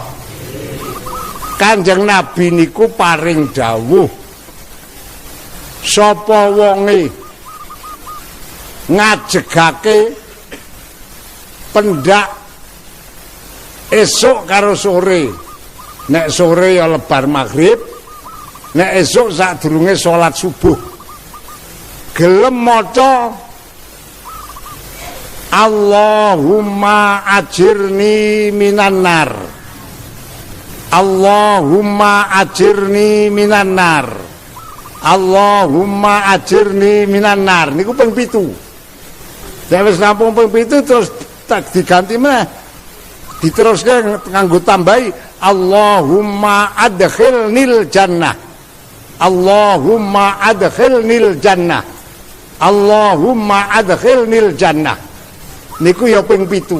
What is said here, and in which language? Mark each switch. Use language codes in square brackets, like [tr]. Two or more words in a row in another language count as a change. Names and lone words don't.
[jv] Kanjeng Nabi niku paring dawuh sapa wonge ngajegake pendak esuk karo sore, nek sore ya lebar maghrib, nek esuk sadurunge salat subuh gelem maca [ar] اللهم أجرني من النار, اللهم أجرني من النار, اللهم أجرني من النار [jv] niku ping 7. Nek wis rampung ping 7 terus tak diganti meneh. Diteruskan nganggo tambahi [ar] اللهم أدخلني الجنة, اللهم أدخلني الجنة, اللهم أدخلني الجنة [jv] niku ya ping 7.